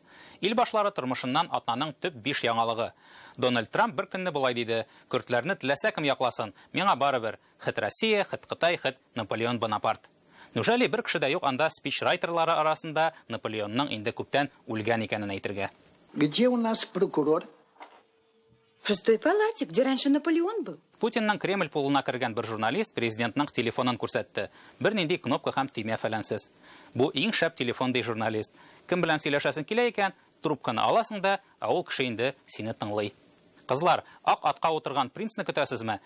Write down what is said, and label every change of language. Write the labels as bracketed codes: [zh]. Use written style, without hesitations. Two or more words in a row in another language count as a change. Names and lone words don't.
[tt] Ил башлары тормышыннан атнаның төп 5 яңалыгы. Дональд Трамп бер көнне булай диде: "Көртләрне теләсә кем якласын, миңа барыбер. Хит Россия, хит Кытай, хит Наполеон Бонапарт." Неужели бер кеше дә юк анда спичрайтерлары арасында Наполеонның инде күптән үлгән икәнен әйтергә? [ru] Где у нас прокурор? В 6-й палате, где раньше Наполеон был. [tt] Путинның Кремль пулына кергән бер журналист президентның телефонын күрсәтте. Бер нинди кнопка һәм төймә фәләнсез. Бу иң шәп телефон ди журналист. Кем белән сөйләшәсең килә икән, трубканы аласың да, ул кеше инде сине тыңлый. Кызлар, ак атка утырган принцны көтәсезме?